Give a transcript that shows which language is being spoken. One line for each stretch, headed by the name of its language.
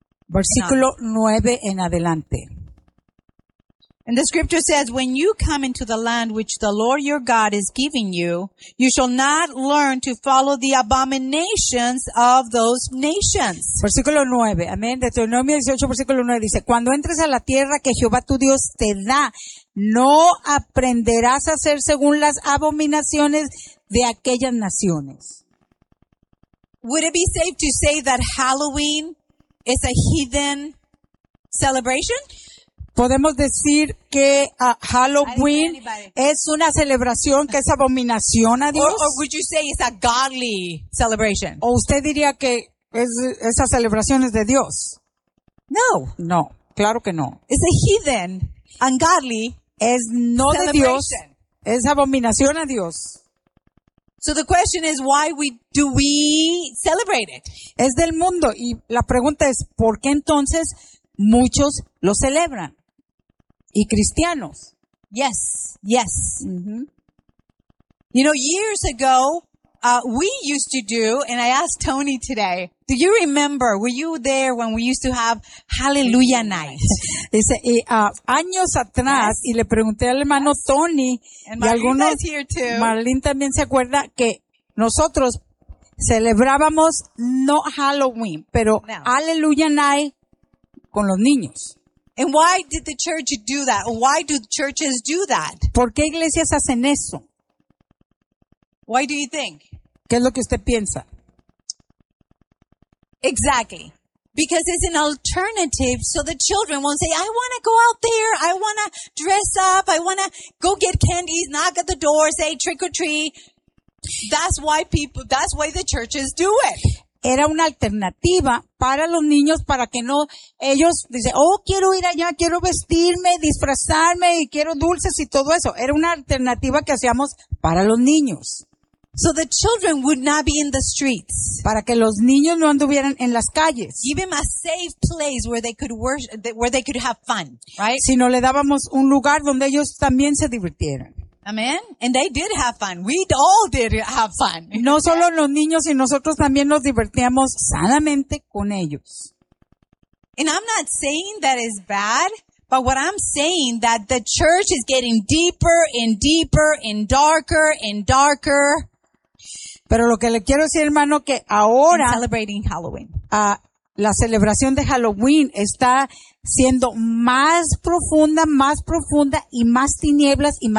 Spanish: Versículo 9 en adelante.
English: And the scripture says, when you come into the land which the Lord your God is giving you, you shall not learn to follow the abominations of those nations.
Spanish: Versículo 9, amén. Deuteronomio 18, versículo 9 dice, cuando entres a la tierra que Jehová tu Dios te da, no aprenderás a hacer según las abominaciones de aquellas naciones.
English: Would it be safe to say that Halloween is a heathen celebration?
Spanish: Podemos decir que Halloween es una celebración que es abominación a Dios.
English: Or would you say it's a godly celebration?
Spanish: ¿O usted diría que esa celebración es de Dios? No. No, claro que no.
English: It's a heathen, ungodly,
Spanish: es no de Dios. Es abominación a Dios.
English: So the question is, why do we celebrate it?
Spanish: Es del mundo. Y la pregunta es, ¿por qué entonces muchos lo celebran? Y cristianos.
English: Yes, yes. Mm-hmm. You know, years ago, we used to do, and I asked Tony today, do you remember, were you there when we used to have Hallelujah Night?
Spanish: Dice, años atrás, yes. Y le pregunté al hermano, yes.
English: Tony, and
Spanish: y algunos, Marlene también se acuerda que nosotros celebrábamos no Halloween, pero no. Hallelujah Night con los niños.
English: And why did the church do that? Why do churches do that?
Spanish: ¿Por qué iglesias hacen eso?
English: Why do you think?
Spanish: ¿Qué es lo que usted piensa?
English: Exactly. Because it's an alternative, so the children won't say, I want to go out there, I want to dress up, I want to go get candies, knock at the door, say trick or treat. That's why the churches do it.
Spanish: Era una alternativa para los niños, para que no, ellos dicen, oh, quiero ir allá, quiero vestirme, disfrazarme, y quiero dulces y todo eso. Era una alternativa que hacíamos para los niños.
English: So the children would not be in the streets.
Spanish: Para que los niños no anduvieran en las calles.
English: Give them a safe place where they could worship, where they could have fun, right?
Spanish: Sino le dábamos un lugar donde ellos también se divirtieran.
English: Amen. And they did have fun. We all did have fun.
Spanish: No solo los niños, sino nosotros también nos divertíamos sanamente con ellos.
English: And I'm not saying that is bad. But what I'm saying that the church is getting deeper and deeper and darker and darker.
Spanish: Pero lo que le quiero decir, hermano, que ahora
English: celebrating Halloween.
Spanish: La celebración de Halloween está siendo más profunda y más tinieblas.